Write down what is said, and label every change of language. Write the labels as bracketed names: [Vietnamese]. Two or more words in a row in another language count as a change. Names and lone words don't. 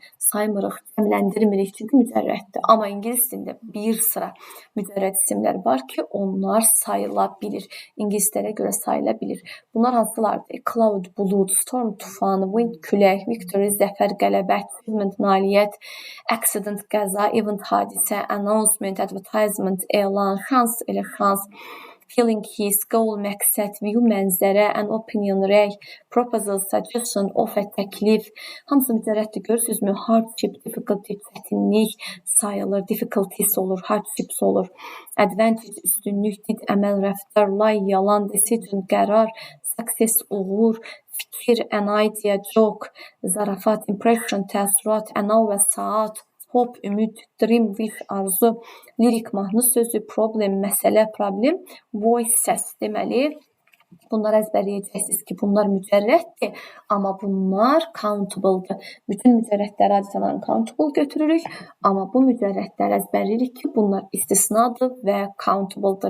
[Azerbaijani] Saymırıq, cəmləndirmirik, çünki mücərrəddir. Amma ingilis dilində bir sıra mücərrəd isimlər var ki, onlar sayıla bilir. İngilislərə görə sayıla bilir. Bunlar hansılardır? Cloud, bulud, storm, tufan, wind, külək, victory, zəfər, qələbə, achievement, nailiyyət, accident, qəza, event, hadisə, [English] announcement, advertisement, [Azerbaijani] elan, şans, elə şans, [English] feeling, his, goal, məqsəd, view, mənzərə, an opinion, rəy, proposal, suggestion, offer, [Azerbaijani] təklif. Hamısı mücərrəddir, görürsünüzmü? [English] Hardship, difficulty, [Azerbaijani] çətinlik sayılır, difficulties olur, hardships olur. Advantage, üstünlük, did, əməl, rəftar, lie, yalan, decision, qərar, success, uğur, fikir, [English] an idea, joke, [Azerbaijani] zarafat, impression, təəssürat, [English] an hour, saat, hope, ümid, dream, wish, [Azerbaijani] arzu, lirik, mahnı sözü, problem, məsələ, problem, voice, səs. Deməli, bunları əzbərləyəcəksiniz ki, bunlar mücərrəddir, amma bunlar countable-dır. Bütün mücərrədləri adətən uncountable götürürük, amma bu mücərrədləri əzbərləyirik ki, bunlar istisnadır və countable-dır.